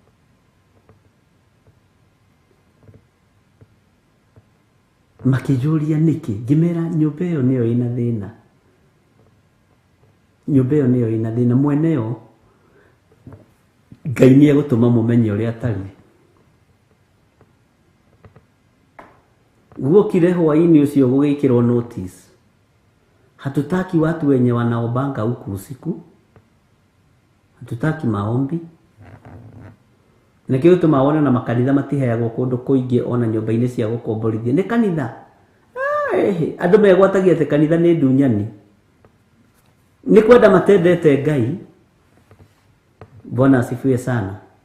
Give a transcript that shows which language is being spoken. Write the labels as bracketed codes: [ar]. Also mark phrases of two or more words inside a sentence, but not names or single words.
[ki] Makĩnjũria nĩkĩ, ngĩmera nyũmba ĩyo nĩyo ĩna thĩna. Nyũmba ĩyo nĩyo ĩna thĩna, mwene yo Ngai nĩ egũtũma mũmenye ũrĩa atariĩ. Guokire hwaĩ-inĩ ũcio gũgĩkĩrwo notice, [sw] hatutaki watu wenye wanaombanga huku usiku, hatutaki maombi. [ki] Na kĩo tũmawona na makanitha matiheagwo kũndũ kũingĩ ona nyũmba-inĩ cia gũkomborithia. Nĩ kanitha Andũ megwatagia atĩ kanitha nĩ ndunyani. Nĩ kwenda matendete Ngai. [sw] Bwana asifiwe sana.